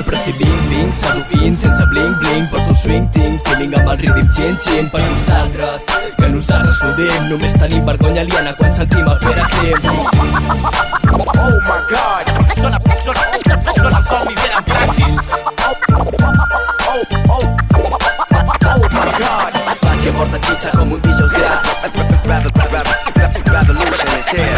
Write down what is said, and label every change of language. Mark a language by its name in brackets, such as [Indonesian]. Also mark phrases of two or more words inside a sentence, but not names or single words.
[Catalan] Però si vinc, seduint, sense bling-bling, porto un swing, tinc feeling amb el rhythm chin-chin. Per nosaltres, que nosaltres fodim, només tenim vergonya aliena quan sentim el Pere Kim. [English] Oh my God, [Catalan] són els somnis eren praxis. [English] Oh my God, [Catalan] Patxi porta xitxa com un dijous gras. [English] Revolution is here.